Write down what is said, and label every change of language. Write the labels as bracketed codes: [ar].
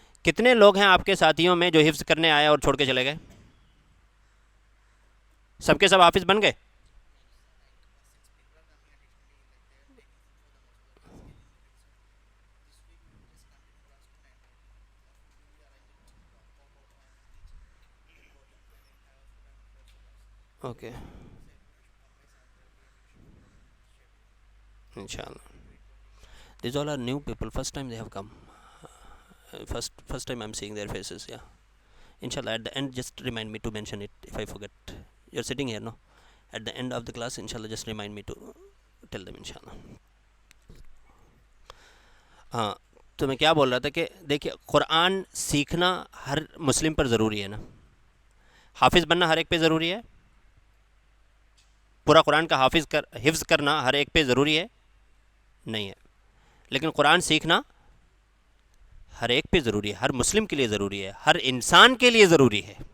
[ur] کتنے لوگ ہیں آپ کے ساتھیوں میں جو حفظ کرنے آئے اور چھوڑ کے چلے گئے؟ سب کے سب حافظ بن گئے؟ Okay, inshallah. [en] These all are new people, first time they have come. First time I'm seeing their faces, yeah. Inshallah, at the end, just remind me to mention it if I forget. You're sitting here, no? At the end of the class, inshallah, just remind me to tell them, inshallah. [ur] ہاں, تو میں کیا بول رہا تھا کہ دیکھیے, قرآن سیکھنا ہر مسلم پر ضروری ہے نا, حافظ بننا ہر ایک پہ ضروری ہے. پورا قرآن کا حفظ کرنا ہر ایک پہ ضروری ہے؟ نہیں ہے، لیکن قرآن سیکھنا ہر ایک پہ ضروری ہے، ہر مسلم کے لیے ضروری ہے، ہر انسان کے لیے ضروری ہے۔